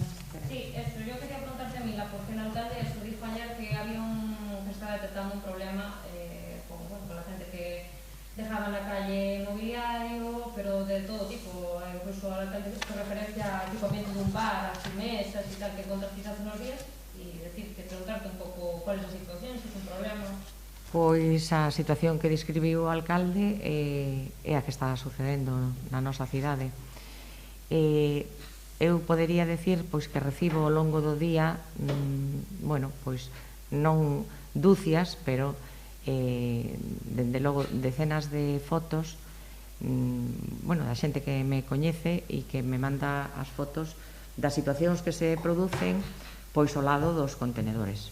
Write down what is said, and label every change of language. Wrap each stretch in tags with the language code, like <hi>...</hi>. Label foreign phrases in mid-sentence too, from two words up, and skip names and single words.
<es>Sí, eso, yo quería preguntarte a Mila, porque el alcalde eso dijo ayer que había que estaba detectando un problema con la gente que dejaba en la calle mobiliario, pero de todo tipo, incluso al alcalde hizo referencia al equipamiento de un bar, a mesas y tal, que encontras quizás unos días, y decirte, preguntarte</es> <gl>un pouco cuál é a situación, se é un problema. Pois a situación que describiu o alcalde é a que está sucedendo na nosa cidade. Eu podería decir pois que recibo ao longo do día bueno, pois non dúcias, pero dende logo decenas de fotos bueno, da xente que me coñece e que me manda as fotos das situacións que se producen pois ao lado dos contenedores.</gl>